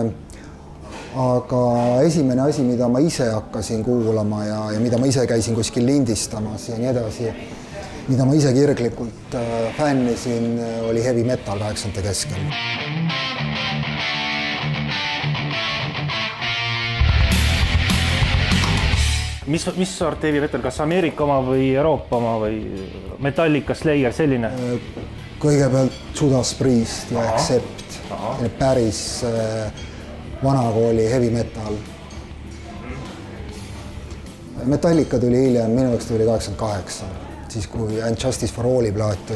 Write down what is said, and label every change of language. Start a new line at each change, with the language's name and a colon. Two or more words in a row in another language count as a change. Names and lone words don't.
Estonian: Aga esimene asi, mida ma ise hakkasin kuulama ja mida ma ise käisin kuskil lindistamas ja nii edasi, mida ma ise kirglikult fännisin, oli
English: heavy metal
Estonian: 80. keskel. Mis sort
English: heavy metal,
Estonian: kas Ameerika oma või Euroopa oma või Metallica, Slayer, selline? kõigepealt Judas Priest ja Accept, päris vanakooli
English: heavy metal.
Estonian: Metallica tuli hiljem, minu jaoks tuli 88, siis kui And Justice for All'i plaat tuli.